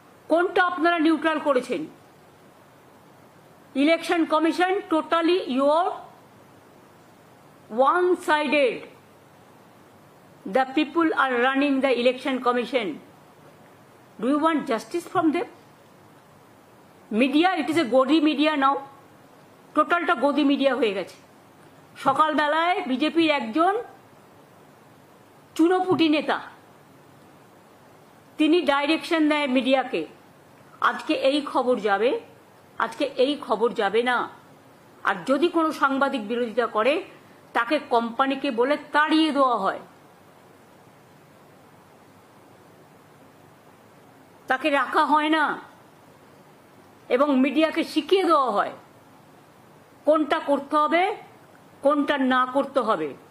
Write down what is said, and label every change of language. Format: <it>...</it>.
<bn>কোনটা আপনারা নিউট্রাল করেছেন?</bn> <en>Election commission totally your one sided. The people are running the election commission. Do you want justice from them? Media, it is a godi media now.</en> <bn>টোটালটা গদি media হয়ে গেছে. সকালবেলায় বিজেপির একজন চুনোপুটি নেতা, তিনি ডাইরেকশন দেয় মিডিয়াকে, আজকে এই খবর যাবে, আজকে এই খবর যাবে না. আর যদি কোনো সাংবাদিক বিরোধিতা করে তাকে কোম্পানিকে বলে তাড়িয়ে দেওয়া হয়, তাকে রাখা হয় না, এবং মিডিয়াকে শিখিয়ে দেওয়া হয় কোনটা করতে হবে কোনটা না করতে হবে.</bn>